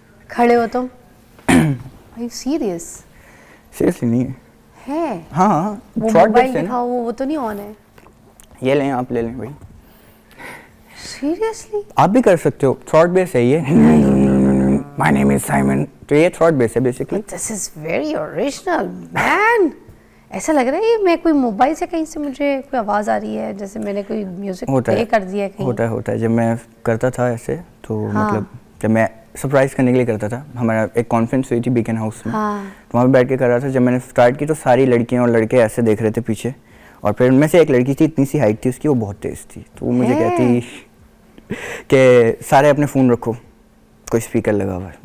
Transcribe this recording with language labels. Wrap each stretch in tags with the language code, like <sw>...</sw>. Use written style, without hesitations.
<ur>کھڑے ہو تم؟</ur> <en>Are you serious؟</en> <ur>Seriously نہیں ہے. ہاں, وہ موبائل دکھاؤ, وہ تو نہیں آن ہے. یہ لیں, آپ لے لیں بھائی. سیریسلی؟ آپ بھی کر سکتے ہو, تھراٹ بیس ہے یہ.</ur> <en>My name is Simon.</en> <ur>تو یہ تھراٹ بیس ہے basically.</ur> <en>This is very original, man.</en> <ur>ایسا لگ رہا ہے میں کوئی موبائل سے کہیں سے مجھے کوئی آواز آ رہی ہے, جیسے میں نے کوئی میوزک پلے کر دیا ہے کہیں. ہوتا ہے. جب میں کرتا تھا ایسے, تو مطلب جب میں سرپرائز کرنے کے لیے کرتا تھا, ہمارا ایک کانفرنس ہوئی تھی بیکن ہاؤس میں, تو وہاں پہ بیٹھ کے کر رہا تھا. جب میں نے اسٹارٹ کی تو ساری لڑکیاں اور لڑکے ایسے دیکھ رہے تھے پیچھے, اور پھر ان میں سے ایک لڑکی تھی, اتنی سی ہائٹ تھی اس کی, وہ بہت تیز تھی, تو وہ مجھے کہتی کہ سارے اپنے فون رکھو, کوئی اسپیکر لگا ہوا ہے.</ur>